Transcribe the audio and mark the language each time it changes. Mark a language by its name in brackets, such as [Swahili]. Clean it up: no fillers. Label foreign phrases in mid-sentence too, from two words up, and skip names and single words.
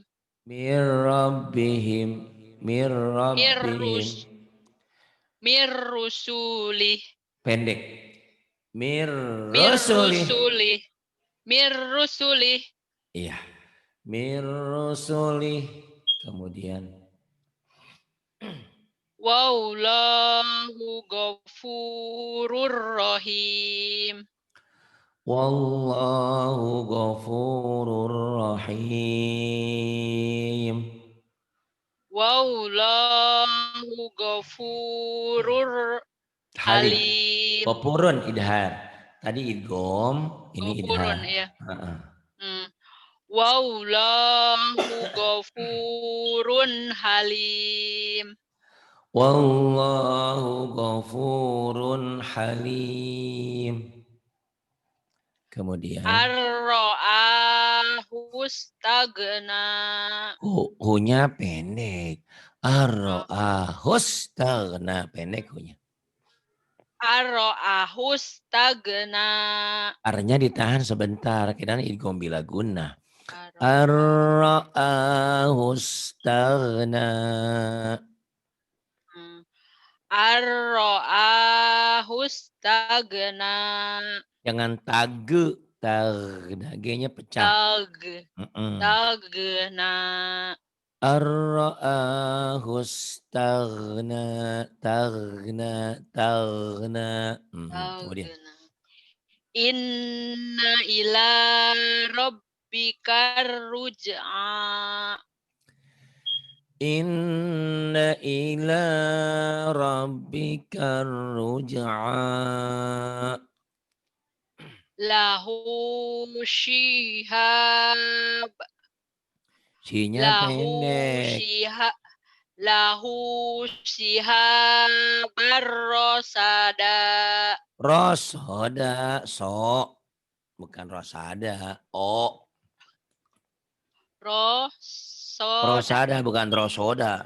[Arabic] من ربهم من ربهم. Mirrus. Mirrusuli. [Indonesian] Pendek. Mirrusuli. [Arabic] من الرسل من الرسل. [Indonesian] Iya. Mirrusuli. Kemudian [Arabic] والله غفور رحيم. والله غفور رحيم. والله غفور Halim. halim. غفور إظهار. [Indonesian] Tadi idgham, ini idhar. [Arabic] Ghafurun ya. Heeh. والله غفور حليم. والله غفور حليم. [Indonesian] Kemudian [Arabic] رآه استغنى. [Indonesian] Hu-nya pendek. [Arabic] رآه استغنى, [Indonesian] pendek hunya. [Arabic] رآه استغنى. [Indonesian] Ar-nya ditahan sebentar, kira [Arabic] إدغام بلا غنة. رآه استغنى. رآه استغنى. [Indonesian] Jangan tagna, G-nya pecah. [Arabic] Tagna. رآه استغنى تغنى. [Indonesian] Kemudian [Arabic] إن إلى ربك الرجعى. إن إلى ربك الرجعى. له شهابا. [Indonesian] Nya pendek. [Arabic] له شهابا رصدا. [Indonesian] Rosoda, bukan rosada, rosada bukan rosoda.